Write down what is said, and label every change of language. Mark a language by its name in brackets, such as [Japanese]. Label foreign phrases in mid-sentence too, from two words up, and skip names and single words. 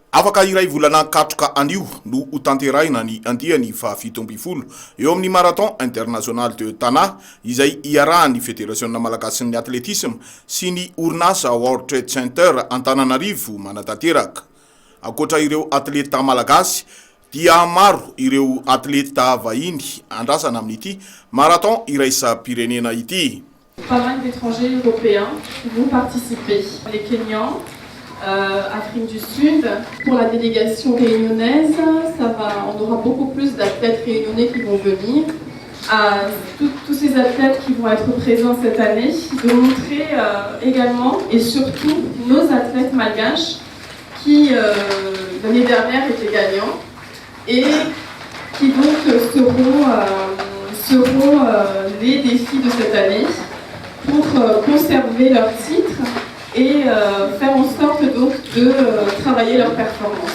[Malagasy] Afaka iray volana katroka anio no hotanterahina ny andiany fa 17 eo amin'ny marathon international de Tana izay iarahan'ny Fédération Malagasy ny Athlétisme sy ny orinasa World Trade Center Antananarivo manatanteraka. Akoatra ireo atleta malagasy dia maro ireo atleta vahiny andrasana amin'ity marathon iraisam-pirenena ity. [French] Pas mal d'étrangers européens qui vont participer. Les Kenyans, Afrique du Sud. Pour la délégation réunionnaise, on aura beaucoup plus d'athlètes réunionnais qui vont venir. Tous ces athlètes qui vont être présents cette année, de montrer également et surtout nos athlètes malgaches qui l'année dernière étaient gagnants et qui donc seront les défis de cette année pour conserver leur titre et faire en sorte donc de travailler leur performance.